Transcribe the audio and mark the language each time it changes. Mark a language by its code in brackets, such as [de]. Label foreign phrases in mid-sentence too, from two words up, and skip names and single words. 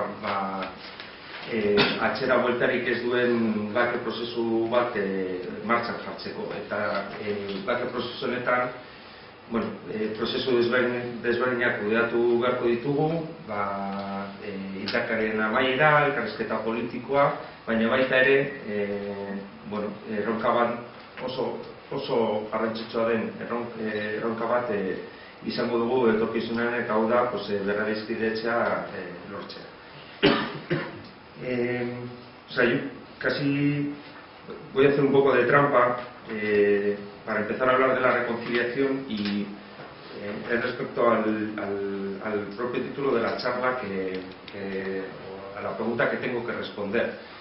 [eu] atzera bueltarik ez duen bake prozesu bat martxan jartzeko, eta bake prozesu honetan prozesu desberdinak kudeatu beharko ditugu, indarkaren amaiera, elkarrizketa politikoa, baina baita ere, erronka bat oso garrantzitsua den erronka bat izango dugu etorkizunean, eta hau da berradizkidetzea lortzea. [es] Yo casi voy a hacer un poco de trampa para empezar a hablar de la reconciliación y respecto al propio título de la charla, a la pregunta que tengo que responder.